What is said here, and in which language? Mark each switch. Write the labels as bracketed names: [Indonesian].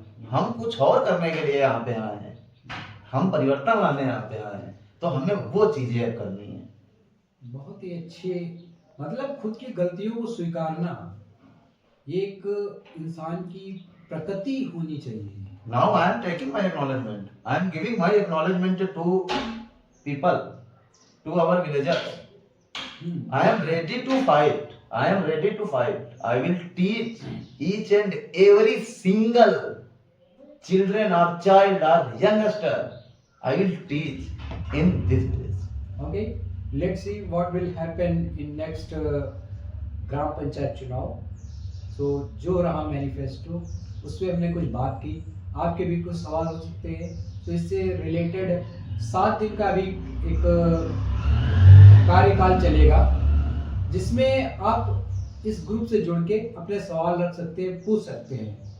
[Hindi] हम कुछ और करने के लिए यहाँ पे आए हैं, हम परिवर्तन लाने यहाँ पे आए हैं, तो हमें वो चीजें अब करनी है। बहुत ही अच्छे, मतलब खुद की गलतियों को स्वीकारना ये एक इंसान की प्रकृति होनी चाहिए। [English] Now I am taking my acknowledgement. I am giving my acknowledgement to people, to our villagers. I am ready to fight. I am ready to fight. I will teach each and every single children or child or youngster. I will teach in this village. Okay, let's see what will happen in next [Hindi] ग्राम पंचायत चुनाव। सो जो रहा manifesto, उस पर हमने कुछ बात की, आपके भी कुछ सवाल हो सकते हैं। तो इससे रिलेटेड 7 दिन का भी एक कार्यकाल चलेगा, जिसमें आप इस ग्रुप से जुड़ के अपने सवाल रख सकते हैं, पूछ सकते हैं।